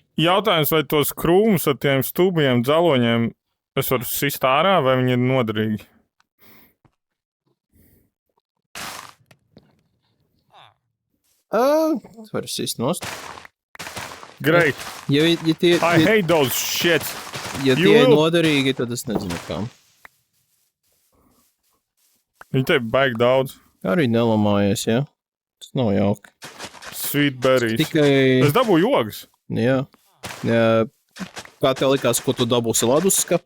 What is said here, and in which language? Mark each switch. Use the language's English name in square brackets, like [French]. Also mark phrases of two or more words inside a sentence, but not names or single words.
[Latvian] Jautājums, vai tos krūmus ar tiem stūbajiem dzaloņiem es varu sist ārā, vai viņi ir noderīgi? Tu vari sist nost. Great. Ja tie, [English] I hate those shit. [Latvian] Ja tie ir noderīgi, tad es nezinu kam. Viņi te baigi daudz. Arī nelamājies, jā. Tas nav jauki. [English] Sweet berries. [Latvian] Tikai... Es dabūju jogas. Jā. Kā tev likās, ko tu dabūsi ledus skapi?